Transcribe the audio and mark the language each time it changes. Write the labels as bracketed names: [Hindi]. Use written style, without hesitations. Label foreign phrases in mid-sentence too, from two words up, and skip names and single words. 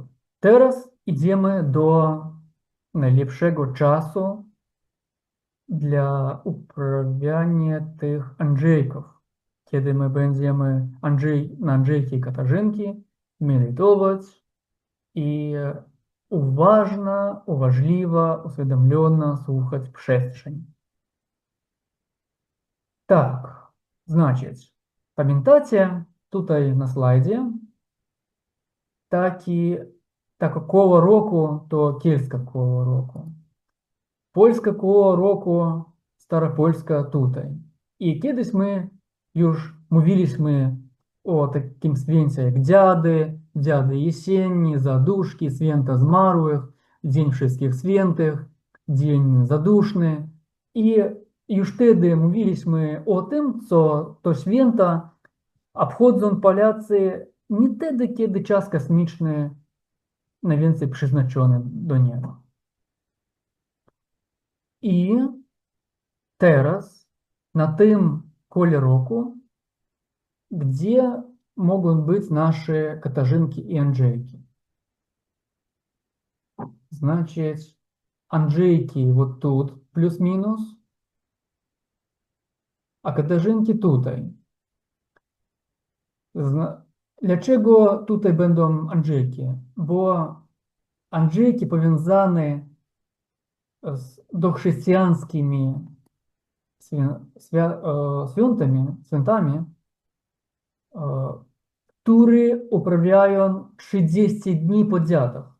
[Polish] Teraz idziemy do najlepszego czasu dla uprawiania tych Andrzejków, kiedy my będziemy na Andrzejki i Katarzynki medytować i uważliwa, uswiadomiona słuchać przestrzeń. Tak, [Ukrainian] значить, пам'ятаєте, tutaj на слайді таке коло року, то кільське коло року. Польське коло року, старопольське tutaj. [Polish] I kiedyś my już mówiliśmy o takim święcie jak Dziady Jesienni, Zaduszki, Święta Zmarłych, Dzień Wszystkich Świętych, Dzień Zaduszny. I już wtedy mówiliśmy o tym, co to święta obchodzą Polacy nie wtedy, kiedy czas kosmiczny najwięcej przeznaczony do niego. I teraz na tym kole roku, gdzie mogą być nasze Katarzynki i Andrzejki. [Ukrainian] Значить, Andrzejki вот тут плюс-мінус, [Polish] a Katarzynki tutaj. Dlaczego tutaj będą Andrzejki? Bo Andrzejki powiązane z dochrześcijańskimi świętami, które uprawiają 30 dni po dziadach.